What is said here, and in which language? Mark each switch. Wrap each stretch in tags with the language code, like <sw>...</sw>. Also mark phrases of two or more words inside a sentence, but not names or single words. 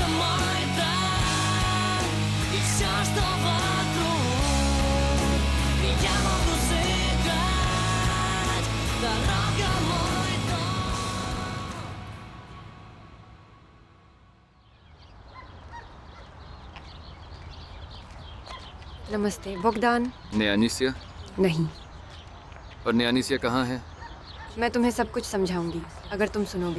<ru>мой дар, и все, что вокруг, я могу сыграть, дорога мой дом.</ru> <hi>नमस्ते। बोगदान? न्यानिसिया? नहीं, और न्यानिसिया कहाँ है? मैं तुम्हें सब कुछ समझाऊंगी अगर तुम सुनोगे।</hi>